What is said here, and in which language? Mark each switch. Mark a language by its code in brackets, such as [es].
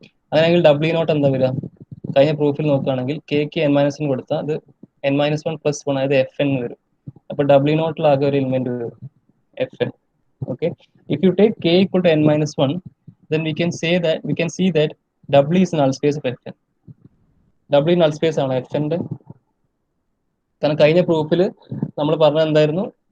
[ml] അങ്ങനെയെങ്കിൽ W not എന്താ വരിക? കഴിഞ്ഞ പ്രൂഫിൽ നോക്കുകയാണെങ്കിൽ കെക്ക് എൻ മൈനസിന് കൊടുത്താൽ അത് N minus one plus one, അതായത് എഫ് എൻ വരും. അപ്പൊ ഡബ്ല്യു നോട്ടിലാകെ ഒരു എലിമെന്റ് വരും, F N. [en] Okay, if you take k equal to n minus 1, then we can see that w is null space of fn. [ml] w null space ആണ് fn ന്റെ. കാരണം കഴിഞ്ഞ പ്രൂഫിൽ നമ്മൾ പറഞ്ഞത് എന്തായിരുന്നു?